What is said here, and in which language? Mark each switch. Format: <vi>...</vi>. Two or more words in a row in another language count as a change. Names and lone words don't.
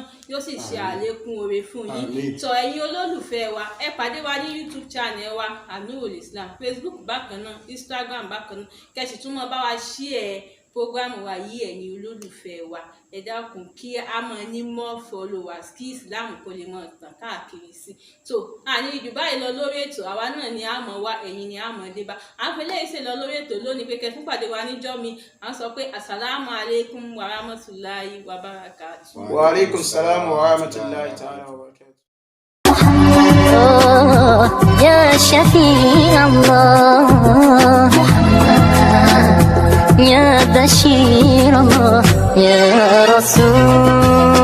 <yo>yóò sì ṣe àlékún oore fún yín tó ẹ̀yin olólùfẹ́ wa ẹ pàdé wa ní YouTube channel wa Anurul Islam Facebook bákan náà Instagram bákan náà kẹsì tún mọ́ bá wa share prógrámù wa yìí ẹ̀yin olólùfẹ́ wa ẹ dákun kí a máa ní</yo> <en>more followers</en> <yo>kí Islam kó lè máa tàn káàkiri sí so àní jù báyìí lọ lórí ètò àwa náà ni a mọ̀ wá ẹ̀yin ni a mọ̀ dé bá à ń fi léyìí ṣe lọ lórí ètò lónìí pé kẹ́ fún pàdé wa níjọ́ mi à ń sọ pé</yo> <ar>السلام عليكم ورحمة الله وبركاته. وعليكم السلام ورحمة الله تعالى وبركاته. يا شفيع الله يا بشير الله يا رسول</ar>